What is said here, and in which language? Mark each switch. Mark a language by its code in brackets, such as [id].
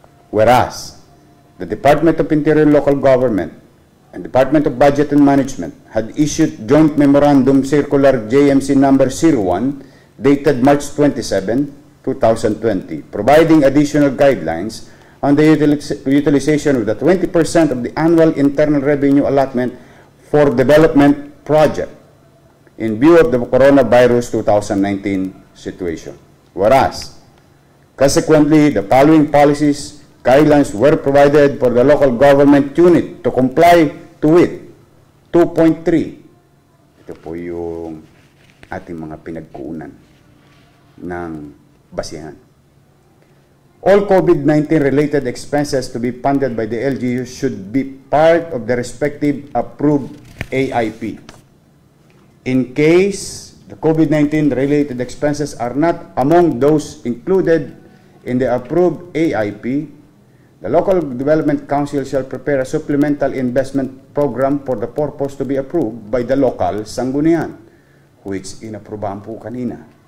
[en] Whereas, the Department of Interior and Local Government and Department of Budget and Management had issued Joint Memorandum Circular JMC number 01 dated March 27, 2020, providing additional guidelines on the utilization of the 20% of the annual internal revenue allotment for development project in view of the coronavirus 2019 situation. Whereas, consequently, the following policies, guidelines were provided for the local government unit to comply to it. 2.3. [tl] Ito po yung ating mga pinagkuunan ng basihan. [en] All COVID-19 related expenses to be funded by the LGU should be part of the respective approved AIP. In case the COVID-19 related expenses are not among those included in the approved AIP, the Local Development Council shall prepare a supplemental investment program for the purpose to be approved by the local sanggunian, which [tl] inaprubahan po kanina.